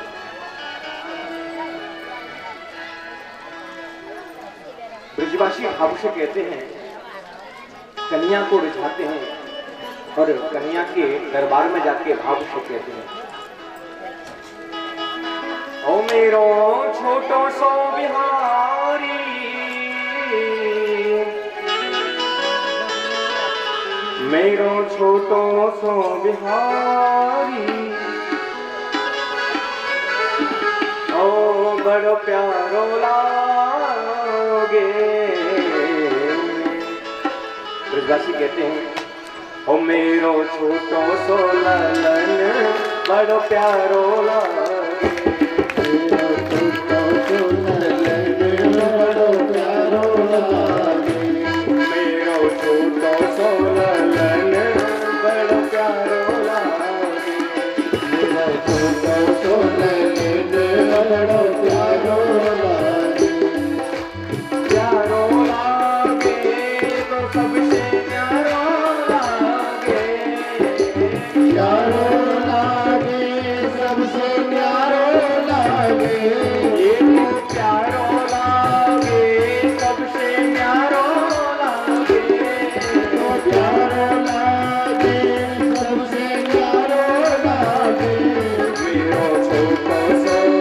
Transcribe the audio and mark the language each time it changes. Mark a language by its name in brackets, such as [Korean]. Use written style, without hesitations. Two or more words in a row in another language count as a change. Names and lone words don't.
[Hindi] ब्रजवासी भाव से कहते हैं, कन्या को रिझाते हैं और कन्या के दरबार में जाके भाव से कहते हैं, [Braj] ओ मेरो छोटो सो बिहारी, मेरो छोटो सो बिहारी, ओ बड़ो प्यारो लागे। [Hindi] ब्रजवासी कहते हैं, [Braj] ओ मेरो छोटो सो ललन बड़ो प्यारो लागे, मेरो छोटो सो ललन बड़ो प्यारो लागे, मेरो छोटो सो ललन बड़ो प्यारो लागे, मेरो छोटो सो ललन बड़ो प्यारो लागे, प्यारो लागे तो सबसे प्यारो लागे, प्यारो लागे सबसे प्यारो लागे, ये तो प्यारो लागे सबसे प्यारो लागे, तो प्यारो लागे सबसे प्यारो लागे, मेरो छोटो सो